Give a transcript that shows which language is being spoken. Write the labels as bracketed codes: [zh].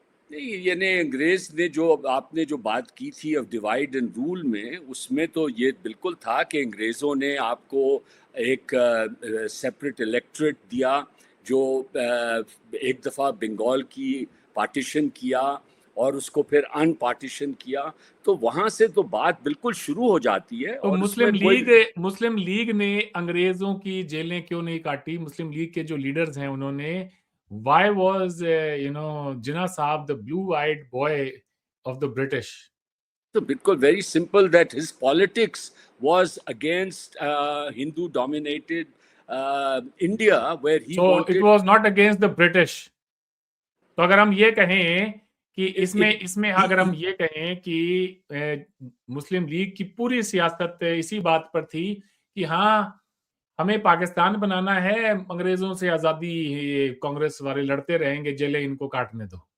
[ur] نہیں، یعنی انگریز نے جو آپ نے جو بات کی تھی [en] of divide and rule [ur] میں، اس میں تو یہ بالکل تھا کہ انگریزوں نے آپ کو ایک سیپریٹ الیکٹریٹ دیا، جو ایک دفعہ بنگال کی پارٹیشن کیا اور اس کو پھر ان پارٹیشن کیا، تو وہاں سے تو بات بالکل شروع ہو جاتی ہے. تو اور مسلم لیگ نے انگریزوں کی جیلیں کیوں نہیں کاٹی؟ مسلم لیگ کے جو لیڈرز ہیں انہوں نے [en] why was Jinnah sahib the blue-eyed boy of the British? [ur] تو بالکل [en] Very simple that his politics was against Hindu dominated India where he so wanted. it was not against the British. [ur] تو اگر ہم یہ کہیں کہ اس میں اگر ہم یہ کہیں کہ مسلم لیگ کی پوری سیاست اسی بات پر تھی کہ ہاں ہمیں پاکستان بنانا ہے، انگریزوں سے آزادی کانگریس والے لڑتے رہیں گے، جیلیں ان کو کاٹنے دو.